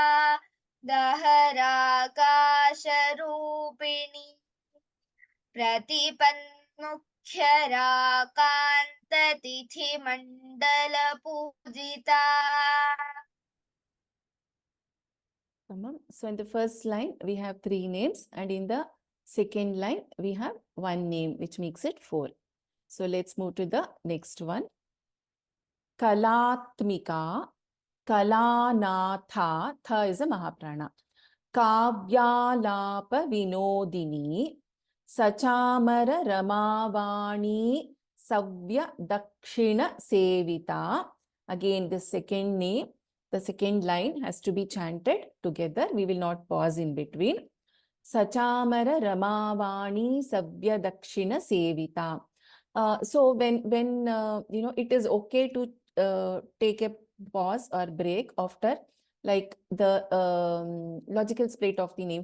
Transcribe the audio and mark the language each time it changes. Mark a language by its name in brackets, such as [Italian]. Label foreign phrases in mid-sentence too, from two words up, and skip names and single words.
[Sanskrit] दहराकाशरूपिणी प्रतिपन्मुख्यराकान्ततिथिमण्डलपूजिता Tamam. [English] So in the first line, we have 3 names, and in the second line, we have 1 name, which makes it 4. So let's move to the next one. [Sanskrit] Kalatmika, Kalanatha, [English] Tha is a Mahaprana. [Sanskrit] Kavyalapa Vinodini, Sachamara Ramavani, Savya Dakshina Sevita. [English] Again, the second name, the second line has to be chanted together. We will not pause in between. [Sanskrit] Sachamara Ramavani Savya Dakshina Sevita. [English] So when it is okay to take a pause or break after like the logical split of the name.